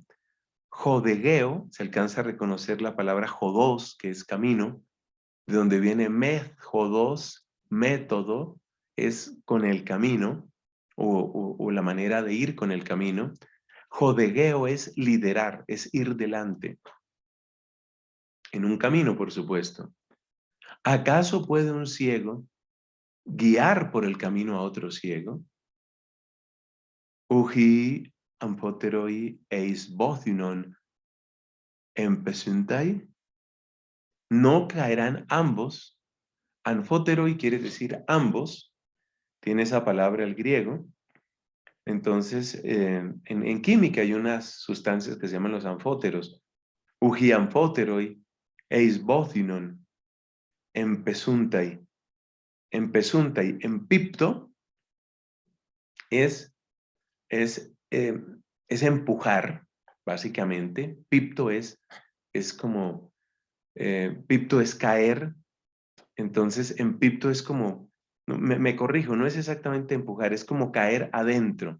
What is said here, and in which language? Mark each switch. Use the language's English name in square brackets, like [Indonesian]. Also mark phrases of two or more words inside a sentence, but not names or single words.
[Spanish] Jodegeo, se alcanza a reconocer la palabra jodos, que es camino, de donde viene jodos, método, es con el camino, o la manera de ir con el camino. Jodegeo es liderar, es ir delante, en un camino, por supuesto. ¿Acaso puede un ciego guiar por el camino a otro ciego? [Greek] Οὐχὶ ἀμφότεροι εἰς βόθυνον ἐμπεσοῦνται. [Spanish] No caerán ambos. Anfoteroi quiere decir ambos. Tiene esa palabra el griego. Entonces, en química hay unas sustancias que se llaman los anfóteros. [Greek] Οὐχὶ ἀμφότεροι εἰς βόθυνον ἐμπεσοῦνται. [Spanish] Pesunta y en pipto es, es, eh, es empujar, básicamente. Pipto es como, pipto es caer. Entonces, en pipto es como, no, me corrijo, no es exactamente empujar, es como caer adentro.